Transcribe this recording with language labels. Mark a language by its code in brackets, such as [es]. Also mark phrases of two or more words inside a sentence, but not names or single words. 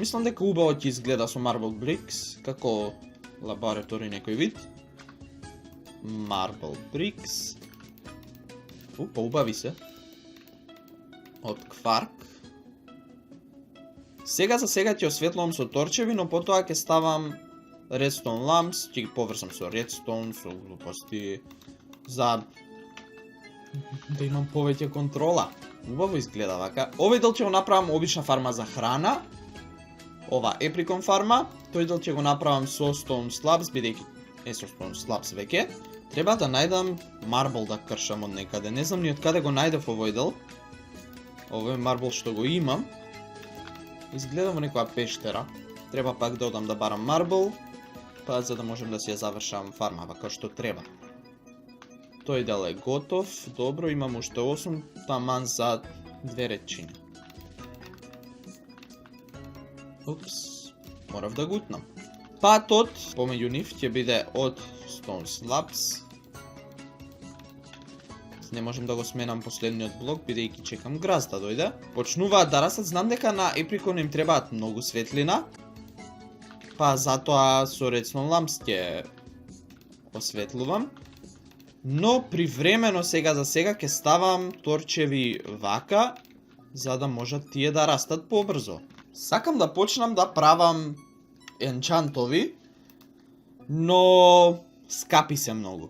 [mk] Мислам дека убаво ќе изгледа со [en] Marble Bricks, [mk] како лаборатори некој вид. [en] Marble Bricks. [mk] Убави се. Од кварк. Сега за сега ќе осветлувам со торчеви, но потоа ќе ставам [en] redstone lamps, [mk] ќе ги поврзам со redstone, со глупости, за да имам повеќе контрола. Убаво изгледа вака. Овој дел ќе го направам обична фарма за храна. Ова Apricot фарма. Тој дел ќе го направам со [en] stone slabs, [mk] бидејќи со [en] stone slabs [mk] веќе. Треба да најдам marble да кршам од некаде. Не знам ни од каде го најдев овој дел. Овој marble што го имам. Изгледа во некоја пештера. Треба пак да одам да барам marble, па за да можем да си ја завршам фарма вака што треба. Тој дел е готов. Добро, имам уште 8 таман за 2 речиња. Упс, морав да гутнам. Патот помеѓу нив ќе биде од [en] stone slabs. [mk] Не можем да го сменам последниот блок, бидејќи чекам грас да дојде. Почнуваат да растат, знам дека на Apricot им требаат многу светлина. Па затоа со [en] redstone lamps [mk] ќе осветлувам. Но привремено сега за сега ќе ставам торчеви вака, за да можат тие да растат побрзо. Сакам да почнам да правам енчантови, но скапи се многу.